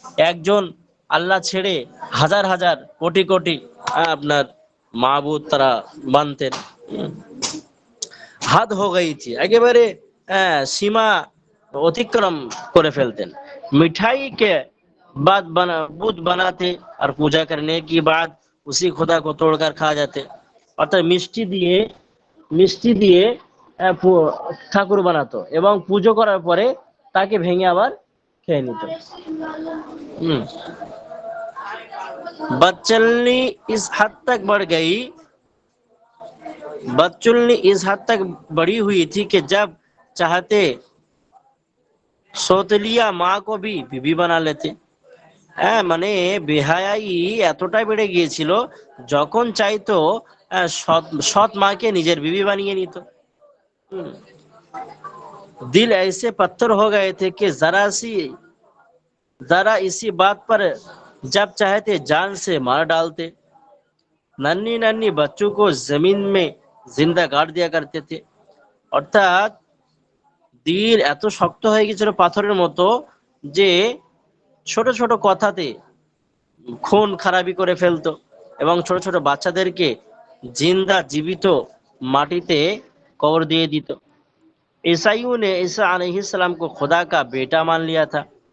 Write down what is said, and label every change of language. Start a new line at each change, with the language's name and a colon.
Bangla: একজন আল্লাহ ছেড়ে হাজার হাজার কোটি কোটি আপনার মাবুদ তারা মানতেন।
Hindi: হাত হো গই থি,
Bangla: একেবারে সীমা অতিক্রম করে ফেলতেন।
Hindi: मिठाई के बाद बुत बनाते और पूजा करने की बाद उसी खुदा को तोड़कर खा जाते।
Bangla: অর্থাৎ মিষ্টি দিয়ে ঠাকুর বানাতো এবং পুজো করার পরে তাকে ভেঙে আবার খেয়ে নিত।
Hindi: हम्म बदचलनी इस हद तक बढ़ गई बदचलनी इस हद तक बढ़ी हुई थी कि जब चाहते सौतेलिया माँ को भी बीबी बना लेते।
Bangla: মানে বেহায়াই এতটাই বেড়ে গিয়েছিল, যখন চাইতো সৎ সৎ মাকে নিজের বিবি বানিয়ে নিত।
Hindi: दिल ऐसे पत्थर हो गए थे कि जरा इसी बात पर जब चाहते जान से मार डालते। नन्ही नन्ही बच्चों को जमीन में जिंदा गाड़ दिया करते थे।
Bangla: অর্থাৎ দিল এত শক্ত হয়ে গেছিল পাথরের মতো যে ছোট ছোট কথাতে খুন খারাপি করে ফেলতো এবং ছোট ছোট বাচ্চাদেরকে জিন্দা জীবিত মাটিতে কবর দিয়ে দিত।
Hindi: ईसाइयों ने ईसा अलैहिस्सलाम को खुदा का बेटा मान लिया था।